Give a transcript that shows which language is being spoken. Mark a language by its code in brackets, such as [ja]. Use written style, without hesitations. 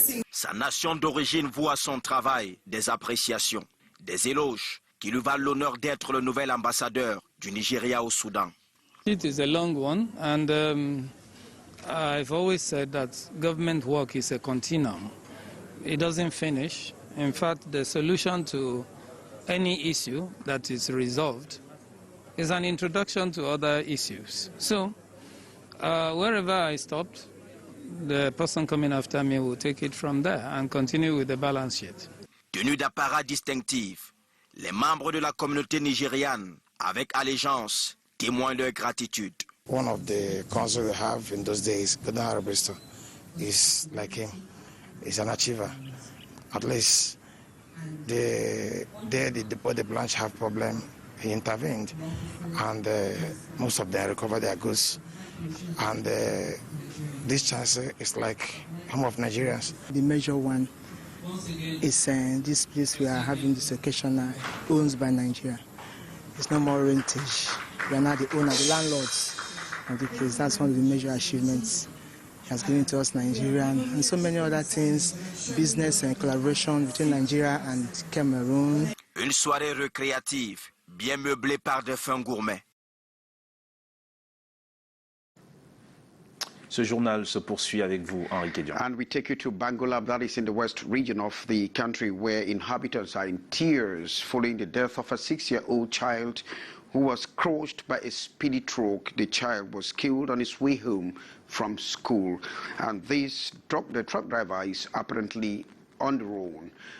[fr] Sa nation d'origine voit son travail des appréciations, des éloges qui lui valent l'honneur d'être le nouvel ambassadeur du Nigeria au Soudan. [en] It is a long one, and I've always said that government work is a continuum. It doesn't finish. In fact, the solution to any issue that is resolved is an introduction to other issues. So, wherever I stopped, the person coming after me will take it from there and continue with the balance sheet. [fr] Tenus d'apparat distinctif, les membres de la communauté nigériane, avec allégeance, témoignent leur gratitude. [en] One of the consuls we have in those days, Godard Bristol, is like him. He's an achiever. At least the Blanche have problem. He intervened, and most of them recovered their goods. And this chance is like home of Nigerians. The major one is this place we are having this occasion owned by Nigeria. It's no more rentage. We are now the owner, the landlords of the place. That's one of the major achievements he has given to us, Nigerian, and so many other things, business and collaboration between Nigeria and Cameroon. [fr] Une soirée récréative, bien meublée par de fins gourmets. Ce journal se poursuit avec vous, Henri Kédian. [en] And we take you to Bangolab, that is in the west region of the country, where inhabitants are in tears following the death of a 6-year-old child who was crushed by a speedy truck. The child was killed on his way home from school. And the truck driver is apparently on the road.